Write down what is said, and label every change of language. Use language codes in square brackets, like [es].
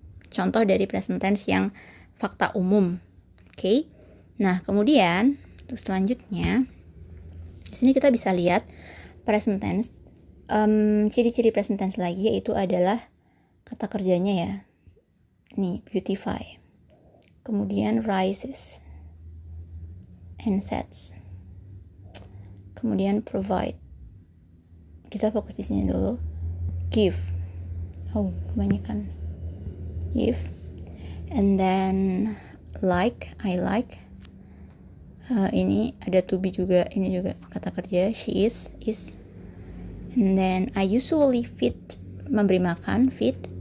[id] Contoh dari present tense yang fakta umum. Oke. Nah, kemudian untuk selanjutnya di sini kita bisa lihat present tense. Ciri-ciri present tense lagi yaitu adalah kata kerjanya ya. Nih, beautify. Kemudian rises and sets. Kemudian provide. Kita fokus di sini dulu. Give. Oh, kebanyakan. Give. [en] And then like, I like. [id] Ini ada to be juga, ini juga kata kerja. [en] She is. And then I usually feed, [id] memberi makan, [en] feed.